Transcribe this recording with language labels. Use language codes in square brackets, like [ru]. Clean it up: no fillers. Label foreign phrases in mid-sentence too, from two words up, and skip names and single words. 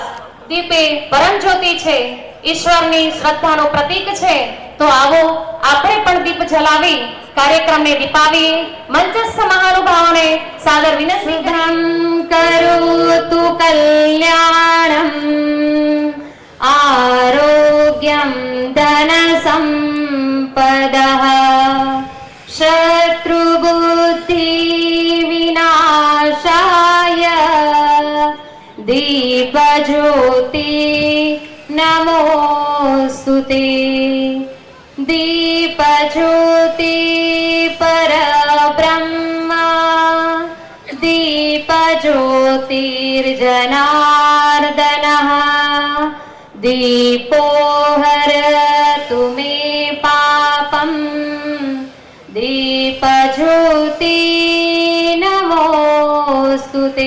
[gu] દીપ એ પરમ જ્યોતિ છે, ઈશ્વરની શ્રદ્ધાનું પ્રતીક છે, તો આવો આપણે પણ દીપ જલાવી કાર્યક્રમને દીપાવીએ। મંચસ્થ મહાનુભાવોને સાદર વિનંતી [sa] કરોતુ કલ્યાણમ આરોગ્યમ ધન સંપદઃ शत्रु बुद्धि विनाशाय दीप ज्योति नमोस्तुते। दीप ज्योति परब्रह्म दीप ज्योतिर्जनार्दनः दीपो हरतु मे पापम् दीप ज्योति नमोस्तुते।